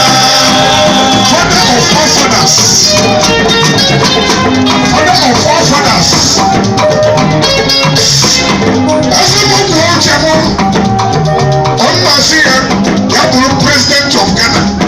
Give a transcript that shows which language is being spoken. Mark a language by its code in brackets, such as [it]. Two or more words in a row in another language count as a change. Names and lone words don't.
[en] Father of all fathers. Father of all fathers. [ig] Eze m bụ uche m. Ọ nna si ya, ya bụrụ [en] President of Ghana.